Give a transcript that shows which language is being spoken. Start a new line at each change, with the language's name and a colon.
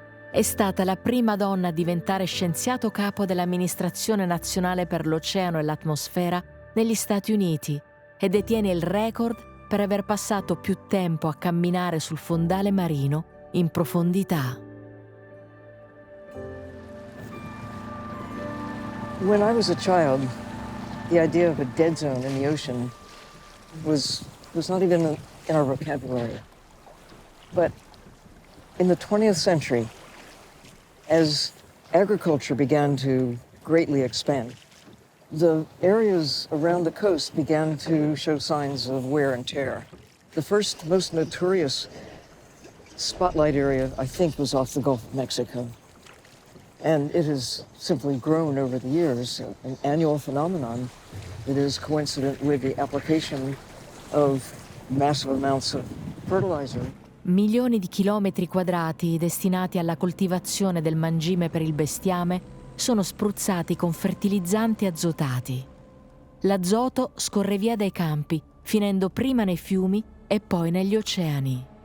Italian: È stata la prima donna a diventare scienziato capo dell'Amministrazione Nazionale per l'Oceano e l'Atmosfera negli Stati Uniti e detiene il record per aver passato più tempo a camminare sul fondale marino in profondità.
English: When I was a child, the idea of a dead zone in the ocean was not even in our vocabulary. But in the 20th century, as agriculture began to greatly expand, the areas around the coast began to show signs of wear and tear. The first, most notorious spotlight area, I think, was off the Gulf of Mexico. And it has simply grown over the years, an annual phenomenon that is coincident with the application of massive amounts of fertilizer.
Italian: Milioni di chilometri quadrati destinati alla coltivazione del mangime per il bestiame sono spruzzati con fertilizzanti azotati. L'azoto scorre via dai campi, finendo prima nei fiumi e poi negli oceani.